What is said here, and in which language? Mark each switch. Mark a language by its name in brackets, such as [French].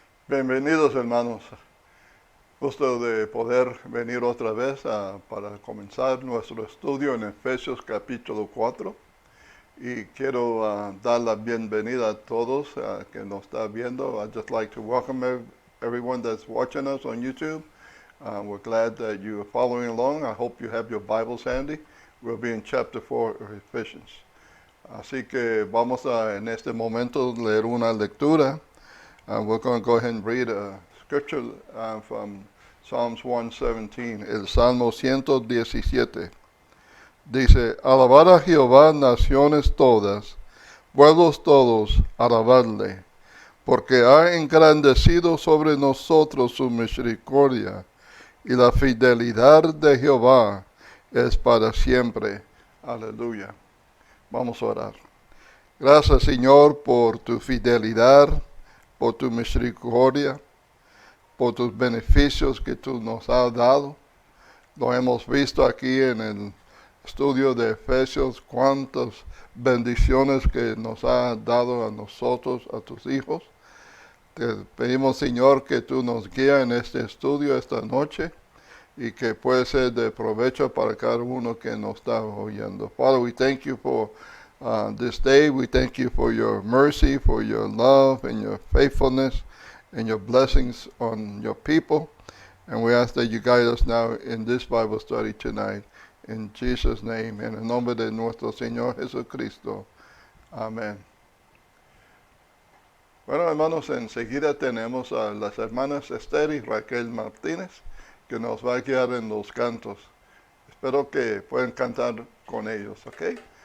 [Spanish] Bienvenidos hermanos, gusto de poder venir otra vez para comenzar nuestro estudio en Efesios capítulo 4 y quiero dar la bienvenida a todos que nos está viendo. [English] I'd just like to welcome everyone that's watching us on YouTube. We're glad that you are following along. I hope you have your Bibles handy. We'll be in chapter 4 of Ephesians. [Spanish] Así que vamos a en este momento leer una lectura. [English] We're going to go ahead and read a scripture from Psalms 117, [Spanish] el Salmo 117. Dice, alabad a Jehová naciones todas, pueblos todos, alabadle, porque ha engrandecido sobre nosotros su misericordia, y la fidelidad de Jehová es para siempre. Aleluya. Vamos a orar. Gracias, Señor, por tu fidelidad, por tu misericordia, por tus beneficios que tú nos has dado. Lo hemos visto aquí en el estudio de Efesios, cuántas bendiciones que nos has dado a nosotros, a tus hijos. Te pedimos, Señor, que tú nos guíes en este estudio esta noche y que puede ser de provecho para cada uno que nos está oyendo. [English] Father, we thank you for this day. We thank you for your mercy, for your love and your faithfulness and your blessings on your people. And we ask that you guide us now in this Bible study tonight. In Jesus' name, [Spanish] en el nombre de nuestro Señor Jesucristo. Amén. Bueno, hermanos, enseguida tenemos a las hermanas Esther y Raquel Martínez, que nos va a guiar en los cantos. Espero que puedan cantar con ellos, ¿ok?